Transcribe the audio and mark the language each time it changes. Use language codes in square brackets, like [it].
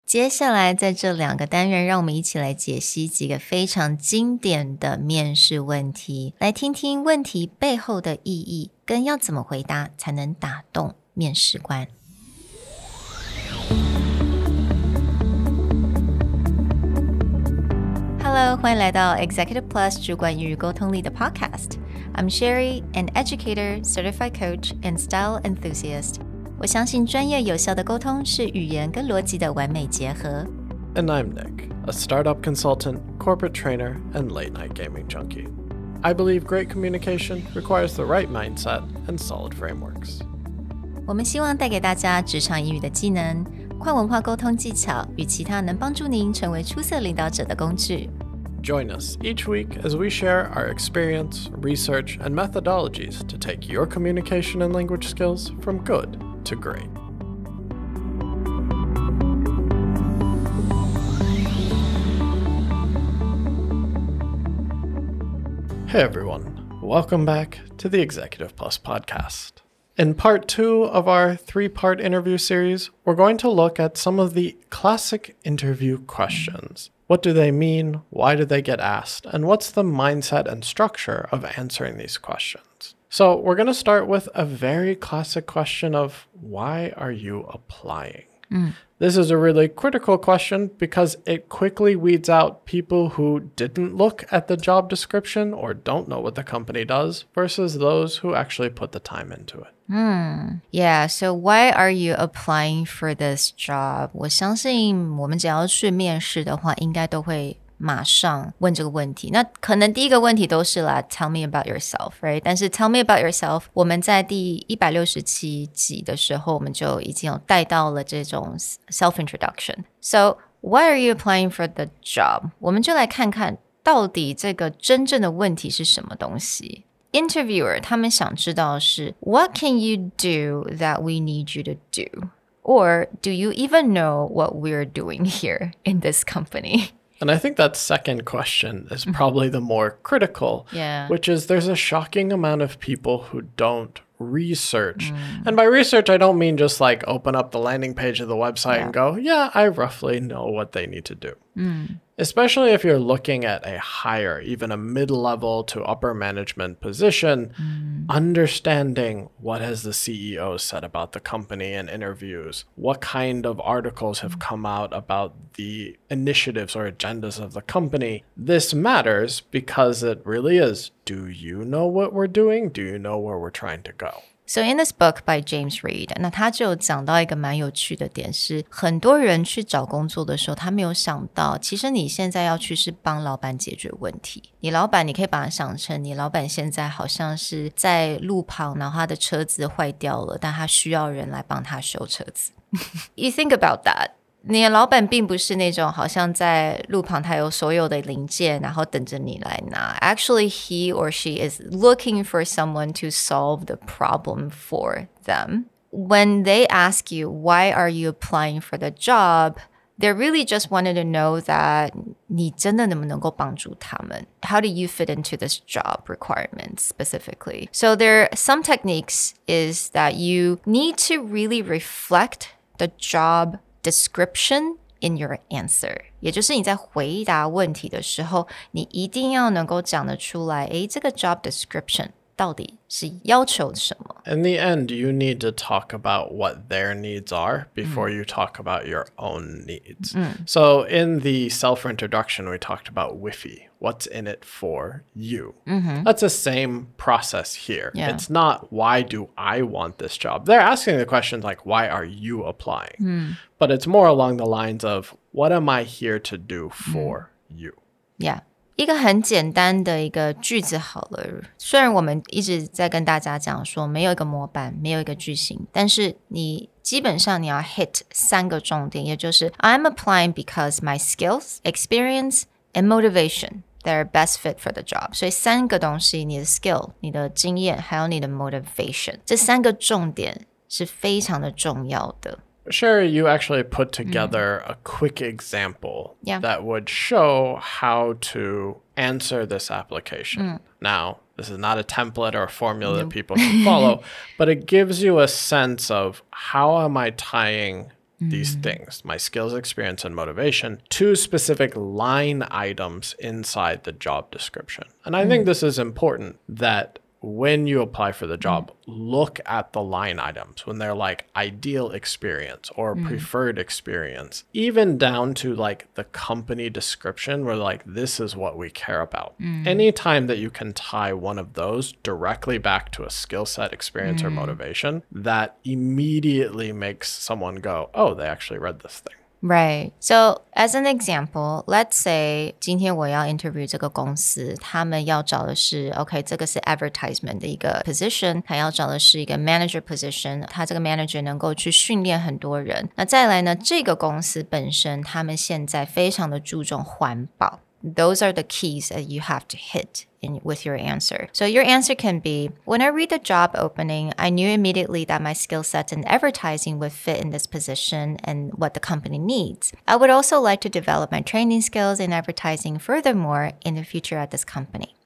[zh] 接下来在这2个单元，让我们一起来解析几个非常经典的面试问题，来听听问题背后的意义，跟要怎么回答才能打动面试官。 Hello， 欢迎来到 Executive Plus 主管与沟通力的 Podcast。 [en] I'm Sherry, an educator, certified coach, and style enthusiast. [zh] 我相信专业有效的沟通是语言跟逻辑的完美结合。 [en] And I'm Nick, a startup consultant, corporate trainer, and late-night gaming junkie. I believe great communication requires the right mindset and solid frameworks. [zh] 我们希望带给大家职场英语的技能、跨文化沟通技巧与其他能帮助您成为出色领导者的工具。 [en] Join us each week as we share our experience, research, and methodologies to take your communication and language skills from good to great. Hey everyone, welcome back to the Executive Plus podcast. In part 2 of our 3-part interview series, we're going to look at some of the classic interview questions. What do they mean? Why do they get asked? And what's the mindset and structure of answering these questions? So we're going to start with a very classic question of, why are you applying? This is a really critical question because it quickly weeds out people who didn't look at the job description or don't know what the company does versus those who actually put the time into it. Yeah, so why are you applying for this job? [zh] 我相信我们只要去面试的话，应该都会马上问这个问题。那可能第一个问题都是啦 [en] Tell me about yourself, right? [zh] 但是 [en] Tell me about yourself [zh] 我们在第167集的时候我们就已经有带到了这种 self-introduction. [en] So, why are you applying for the job? [zh] 我们就来看看到底这个真正的问题是什么东西。 [en] Interviewer [zh] 他们想知道的是 [en] What can you do that we need you to do? Or do you even know what we're doing here in this company? And I think that second question is probably the more critical, which is there's a shocking amount of people who don't research. And by research, I don't mean just like open up the landing page of the website and go, yeah, I roughly know what they need to do. Especially if you're looking at a higher, even a mid-level to upper management position, understanding what has the CEO said about the company in interviews, what kind of articles have come out about the initiatives or agendas of the company. This matters because it really is, do you know what we're doing? Do you know where we're trying to go? So in this book by James Reed, [zh] 那他就讲到一个蛮有趣的点是，很多人去找工作的时候，他没有想到，其实你现在要去是帮老板解决问题。你老板，你可以把它想成，你老板现在好像是在路旁，然后他的车子坏掉了，但他需要人来帮他修车子。 [en] You think about that. [zh] 你的老板并不是那种好像在路旁他有所有的零件然后等着你来拿 [en] Actually, he or she is looking for someone to solve the problem for them. When they ask you, why are you applying for the job? They really just wanted to know that [zh] 你真的能不能够帮助他们 [en] How do you fit into this job requirement specifically? So there are some techniques is that you need to really reflect the job description in your answer. [zh] 也就是你在回答问题的时候，你一定要能够讲得出来，诶，这个 job description 到底是要求什么 [en] In the end, you need to talk about what their needs are before you talk about your own needs. So in the self-introduction, we talked about Wi-Fi. What's in it for you? That's the same process here. It's not, why do I want this job? They're asking the questions like, why are you applying? But it's more along the lines of, what am I here to do for you? Yeah. [zh] 一个很简单的一个句子好了，虽然我们一直在跟大家讲说没有一个模板，没有一个句型，但是你基本上你要 hit 3个重点，也就是 [en] I'm applying because my skills, experience, and motivation, they're best fit for the job. [zh] 所以3个东西，你的 skill, 你的经验，还有你的 motivation, 这3个重点是非常的重要的。 [en] Sherry, you actually put together a quick example that would show how to answer this application. Now, this is not a template or a formula that people should follow, but it gives you a sense of how am I tying these things, my skills, experience, and motivation, to specific line items inside the job description. And I think this is important that when you apply for the job, look at the line items when they're like ideal experience or preferred experience, even down to like the company description where like, this is what we care about. Anytime that you can tie one of those directly back to a skill set, experience, or motivation, that immediately makes someone go, oh, they actually read this thing. Right. So as an example, let's say [zh] 今天我要 interview 这个公司，他们要找的是 OK， 这个是 advertisement 的一个 position， 他要找的是一个 manager position， 他这个 manager 能够去训练很多人。那再来呢，这个公司本身他们现在非常的注重环保。 [en] Those are the keys that you have to hit with your answer. So your answer can be, when I read the job opening, I knew immediately that my skill sets in advertising would fit in this position and what the company needs. I would also like to develop my training skills in advertising furthermore in the future at this company.